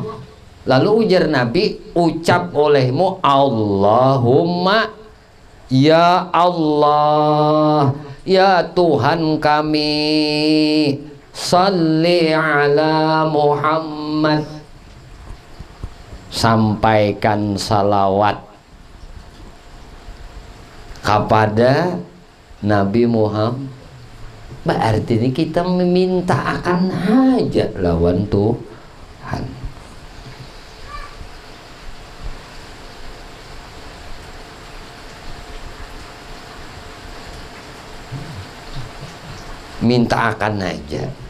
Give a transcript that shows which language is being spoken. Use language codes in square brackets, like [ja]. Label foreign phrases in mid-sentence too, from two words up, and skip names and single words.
[bjn] Lalu ujar Nabi, ucap olehmu [ar] اللهم يا الله, [bjn] ya Tuhan kami, [ar] صل على محمد, [bjn] sampaikan salawat kepada Nabi Muhammad. Berarti ini kita meminta akan hajat lawan Tuhan. Minta akan aja.